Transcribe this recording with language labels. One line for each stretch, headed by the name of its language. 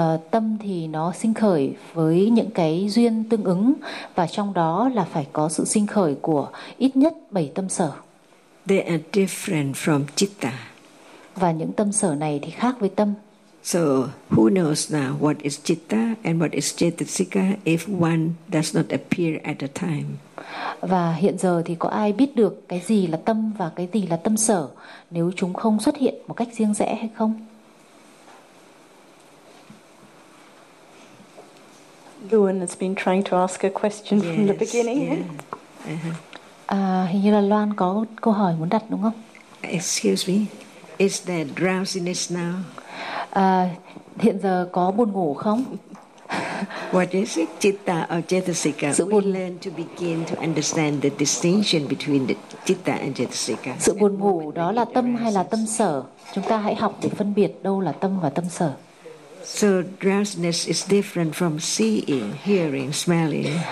Vietnamese: Tâm thì nó sinh khởi với những cái duyên tương ứng và trong đó là phải có sự sinh khởi của ít nhất 7 tâm sở.
English: They are different from citta.
Vietnamese: Và những tâm sở này thì khác với tâm.
English: So who knows now what is citta and what is cetasika if one does not appear at the time?
Vietnamese: Và hiện giờ thì có ai biết được cái gì là tâm và cái gì là tâm sở nếu chúng không xuất hiện một cách riêng rẽ hay không?
English: Luan has been trying to ask a question from the beginning.
Vietnamese: Hình như là Loan có câu hỏi muốn đặt đúng không?
English: Excuse me. Is there drowsiness now?
Vietnamese: Hiện giờ có buồn ngủ không?
English: What is it, citta or cetasika?
Vietnamese: Sự buồn...
English: We learn to begin to understand the distinction between the citta and cetasika.
Vietnamese: Sự buồn ngủ đó là tâm hay là tâm sở? Chúng ta hãy học để phân biệt đâu là tâm và tâm sở.
English: So drowsiness is different from seeing, hearing, smelling.